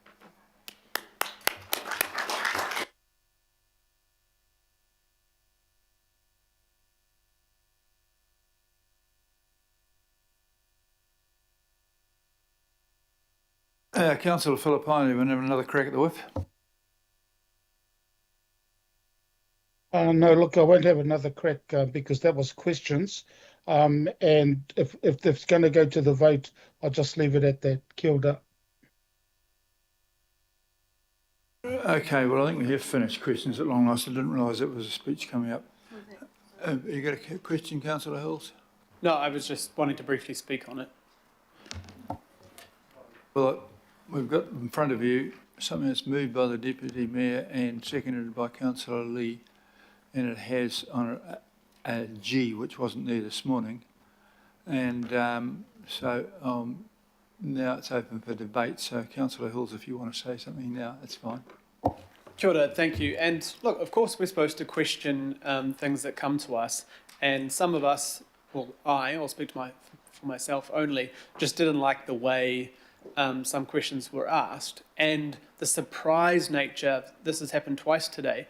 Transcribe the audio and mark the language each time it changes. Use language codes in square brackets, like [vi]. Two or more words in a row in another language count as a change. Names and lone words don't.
[en] Councillor Filippini, we have another crack at the whip. No, look, I won't have another crack because that was questions. And if it's going to go to the vote, I'll just leave it at that. [mi] Kia ora. [en] Okay, well, I think we have finished questions at long last. I didn't realise there was a speech coming up. You got a question, Councillor Hills? No, I was just wanting to briefly speak on it. Well, we've got in front of you something that's moved by the Deputy Mayor and seconded by Councillor Lee, and it has on it a G, which wasn't there this morning. And so now it's open for debate. So, Councillor Hills, if you want to say something now, it's fine. [mi] Kia ora, [en] thank you. And look, of course, we're supposed to question things that come to us. And some of us, well, I'll speak for myself only, just didn't like the way some questions were asked. And the surprise nature, this has happened twice today.